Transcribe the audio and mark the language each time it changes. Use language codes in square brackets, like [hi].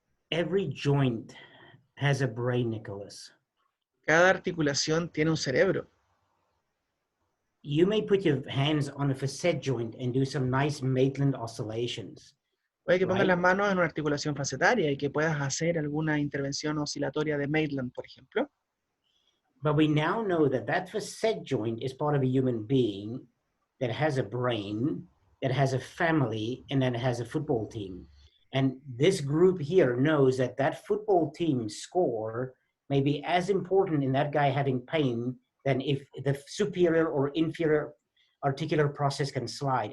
[en] Every joint has a brain, Nicolás. [es] Cada articulación tiene un cerebro. [en] You may put your hands on a facet joint and do some nice Maitland oscillations. [es] Puede que pongas [en] Right. [es] las manos en una articulación facetaria y que puedas hacer alguna intervención oscilatoria de Maitland, por ejemplo. [en] But we now know that that facet joint is part of a human being that has a brain, that has a family, and that has a football team. And this group here knows that that football team score may be as important in that guy having pain than if the superior or inferior articular process can slide.